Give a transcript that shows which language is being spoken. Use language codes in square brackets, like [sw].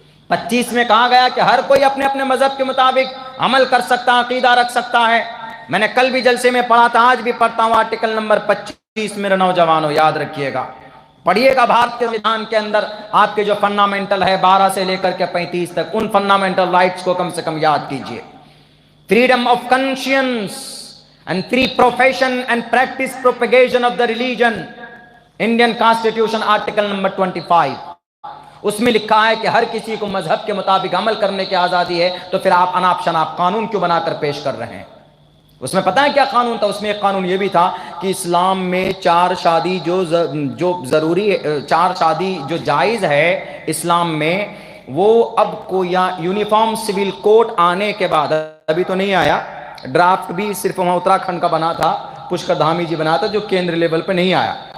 [ur] 25 میں کہا گیا کہ ہر کوئی اپنے اپنے مذہب کے مطابق عمل کر سکتا، عقیدہ رکھ سکتا ہے. میں نے کل بھی جلسے میں پڑھا تھا، آج بھی پڑھتا ہوں آرٹیکل نمبر 25. میرے نوجوانوں یاد رکھیے گا، پڑھیے گا. بھارت کے سمویدھان کے اندر آپ کے جو فنڈامنٹل ہے 12 سے لے کر کے 35 تک، ان فنڈامنٹل رائٹس کو کم سے کم یاد کیجئے. Freedom of کنشینس [en] and free profession and practice propagation of the religion. Indian Constitution article number 25. [ur] اس میں لکھا ہے کہ ہر کسی کو مذہب کے مطابق عمل کرنے کی آزادی ہے. تو پھر آپ اناپ شناپ قانون کیوں بنا کر پیش کر رہے ہیں؟ اس میں پتہ ہے کیا قانون تھا؟ اس میں ایک قانون یہ بھی تھا کہ اسلام میں 4 شادی جو ضروری ہے، 4 شادی جو جائز ہے اسلام میں، وہ اب کو یا یونیفارم سول کوڈ آنے کے بعد، ابھی تو نہیں آیا، ڈرافٹ بھی صرف وہاں اتراکھنڈ کا بنا تھا، پشکر دھامی جی بنا تھا، جو کیندر لیول پہ نہیں آیا.